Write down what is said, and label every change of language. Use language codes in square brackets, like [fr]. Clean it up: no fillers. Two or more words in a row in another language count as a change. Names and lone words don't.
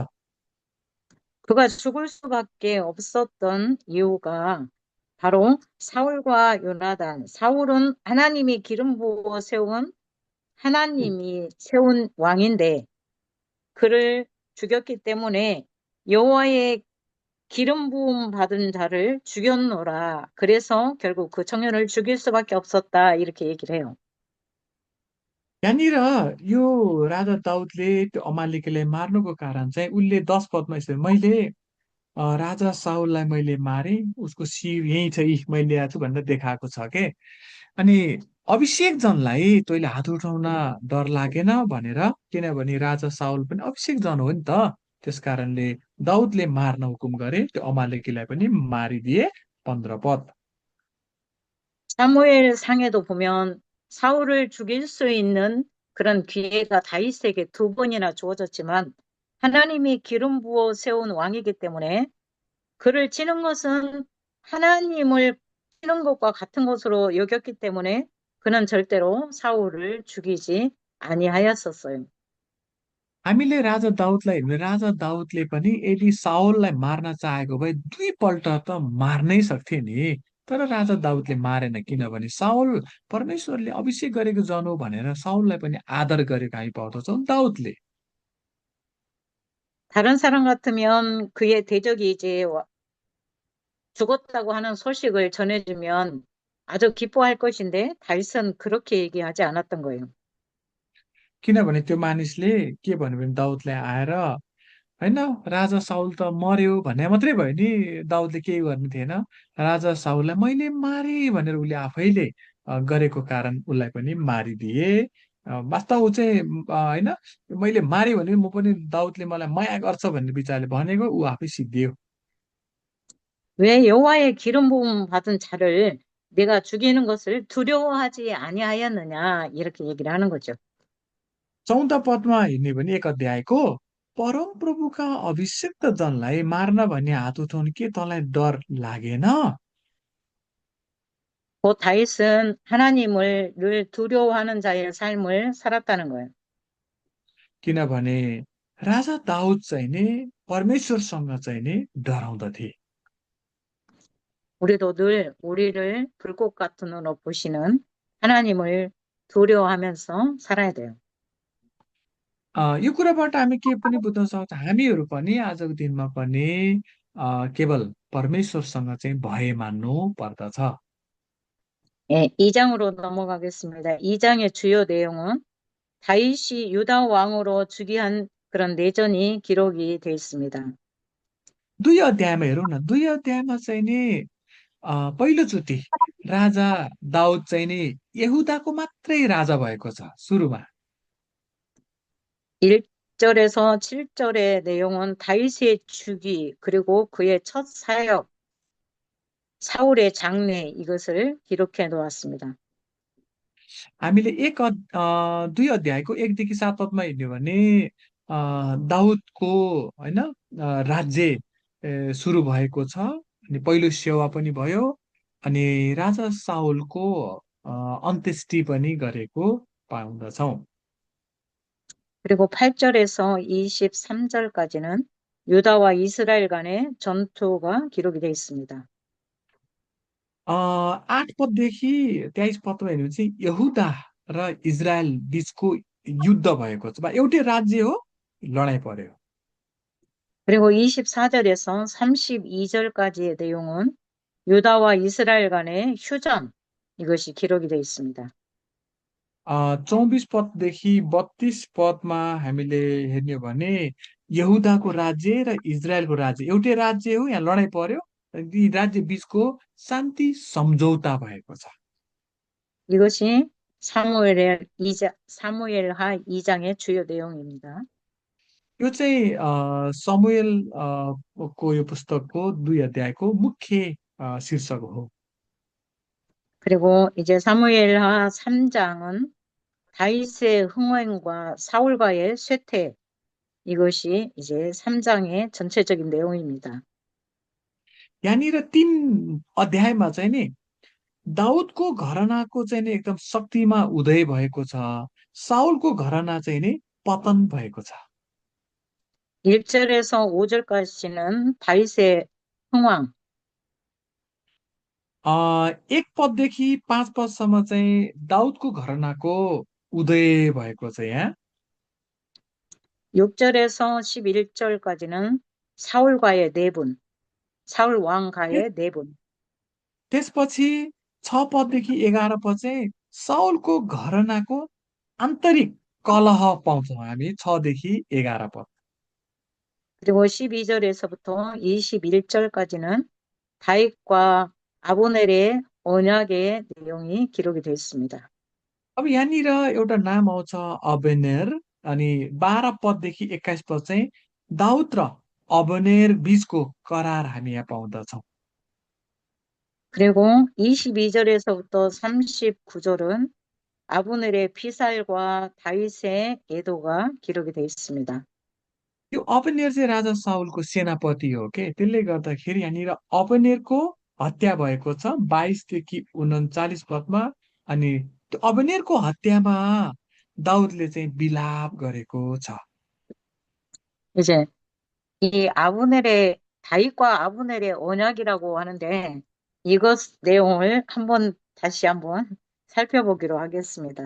[ko] 그가 죽을 수밖에 없었던 이유가 바로 사울과 요나단. 사울은 하나님이 기름 부어 세운 하나님이 세운 왕인데 그를 죽였기 때문에 여호와의 기름 부음 받은 자를 죽였노라. 그래서 결국 그 청년을 죽일 수밖에 없었다. 이렇게 얘기를 해요. [ne] यहाँनिर यो राजा दाउदले त्यो अमालेकीलाई मार्नुको कारण चाहिँ उसले 10 पदमा यसरी मैले राजा साउललाई मैले मारे उसको शिर यहीँ छ यी मैले ल्याएको छु भनेर देखाएको छ के अनि अभिषेक जनलाई तैँले हात उठाउन डर लागेन भनेर किनभने राजा साउल पनि अभिषेक जन हो नि त त्यस कारणले दाउदले मार्न हुकुम गरे त्यो अमालेकीलाई पनि मारिदिए 15 पद [ko] 사무엘 상에도 보면 사울을 죽일 수 있는 그런 기회가 다윗에게 두 번이나 주어졌지만 하나님이 기름 부어 세운 왕이기 때문에 그를 치는 것은 하나님을 치는 것과 같은 것으로 여겼기 때문에 그는 절대로 사울을 죽이지 아니하였었어요. [ne] हामीले राजा दाउदलाई हेर्ने राजा दाउदले पनि यदि साउललाई मार्न चाहेको भए 2 पल्ट त मार्नै सक्थे नि तर राजा दाउदले मारेन किनभने साउल परमेश्वरले अभिषेक गरेको जन हो भनेर साउललाई पनि आदर गरेको हामी पाउँदछौँ दाउदले [ko] 다른 사람 같으면 그의 대적이 이제 죽었다고 하는 소식을 전해주면 아주 기뻐할 것인데 다윗은 그렇게 얘기하지 않았던 거예요. [ne] किनभने त्यो मानिसले के भन्यो भने दाउदलाई आएर होइन राजा साउल त मर्यो भन्ने मात्रै भयो नि दाउदले केही गर्नु थिएन राजा साउललाई मैले मारे भनेर उसले आफैले गरेको कारण उसलाई पनि मारिदिए वास्तव ऊ चाहिँ होइन मैले मारे भने म पनि दाउदले मलाई माया गर्छ भन्ने विचारले भनेको ऊ आफै सिद्धियो [ko] 왜 여호와의 기름 부음 받은 자를 내가 죽이는 것을 두려워하지 아니하였느냐 이렇게 얘기를 하는 거죠. [ne] 14 पदमा हेर्ने भने 1 अध्यायको परम प्रभुका अभिषिक्त जनलाई मार्न भन्ने हात उठाउनु के तँलाई डर लागेन [ko] 곧 다윗은 하나님을 늘 두려워하는 자의 삶을 살았다는 거예요. [ne] किनभने राजा दाउद चाहिँ नि परमेश्वरसँग चाहिँ नि डराउँदथे [ko] 우리도 늘 우리를 불꽃 같은 눈으로 보시는 하나님을 두려워하면서 살아야 돼요. [ne] यो कुराबाट हामी के पनि बुझ्न सक्छौँ हामीहरू पनि आजको दिनमा पनि केवल परमेश्वरसँग चाहिँ भय मान्नु पर्दछ [ko] 예, 2장으로 넘어가겠습니다. 2장의 주요 내용은 다윗이 유다 왕으로 즉위한 그런 내전이 기록이 되어 있습니다. [ne] 2 अध्यायमा हेरौँ न 2 अध्यायमा चाहिँ नि पहिलोचोटि राजा दाउद चाहिँ नि यहुदाको मात्रै राजा भएको छ सुरुमा [ko] 1절에서 7절의 내용은 다윗의 즉위 그리고 그의 첫 사역, 사울의 장례 이것을 기록해 놓았습니다. [ne] हामीले 2 अध्यायको 1 देखि 7 पदमा हेर्ने भने दाउदको होइन राज्य सुरु भएको छ अनि पहिलो सेवा पनि भयो अनि राजा साउलको अ, अन्त्येष्टि पनि गरेको पाउँदछौँ [ko] 그리고 8절에서 23절까지는 유다와 이스라엘 간의 전투가 기록이 되어 있습니다. [ne] 8 पददेखि 23 पदमा हेर्ने भने चाहिँ यहुदा र इजरायल बिचको युद्ध भएको छ एउटै राज्य हो लडाइँ पर्यो [ko] 그리고 24절에서 32절까지의 내용은 유다와 이스라엘 간의 휴전 이것이 기록이 되어 있습니다. [ne] 24 पददेखि 32 पदमा हामीले हेर्ने हो भने यहुदाको राज्य र इजरायलको राज्य एउटै राज्य हो यहाँ लडाइँ पर्यो यी राज्य बीचको शान्ति सम्झौता भएको छ [ko] 이것이 사무엘하 2장의 주요 내용입니다. [ne] यो चाहिँ समुएल को यो पुस्तकको 2 अध्यायको मुख्य शीर्षक हो [ko] 그리고 이제 사무엘하 3장은 다윗의 흥행과 사울과의 쇠퇴 이것이 이제 3장의 전체적인 내용입니다. [ne] यहाँनिर 3 अध्यायमा चाहिँ नि दाउदको घरानाको चाहिँ नि एकदम शक्तिमा उदय भएको छ साउलको घराना चाहिँ नि पतन भएको छ [ko] 1절에서 5절까지는 다윗의 흥왕, [ne] 1 पददेखि 5 पदसम्म चाहिँ दाउदको घरानाको उदय भएको छ यहाँ। [ko] 6절에서 11절까지는 사울과의 내분, 사울 [ne] त्यस- [ko] 왕과의 내분. [ne] त्यसपछि 6 पददेखि 11 पद चाहिँ साउलको घरनाको आन्तरिक कलह पाउँछौँ हामी 6देखि 11 पद। [ko] 그리고 12절에서부터 21절까지는 다윗과 아브넬의 언약의 내용이 기록이 되어 있습니다. [ne] अब यहाँनिर एउटा नाम आउँछ अबनेर, अनि 12 पददेखि 21 पद चाहिँ दाउद र अबनेर बीचको करार हामी यहाँ पाउँदछौँ। [ko] 그리고 22절에서부터 39절은 아브넬의 피살과 다윗의 애도가 기록이 되어 있습니다. [ne] यो अबनेर चाहिँ राजा साउलको सेनापति हो के, त्यसले गर्दाखेरि यहाँनिर अबनेरको हत्या भएको छ 22 देखि 39 पदमा। अनि त्यो अबनेरको हत्यामा दाउदले चाहिँ विलाप गरेको छ। [ko] 이제 이 아브넬의 다윗과 아브넬의 언약이라고 하는데 이것 내용을 다시 한번 살펴보기로 하겠습니다.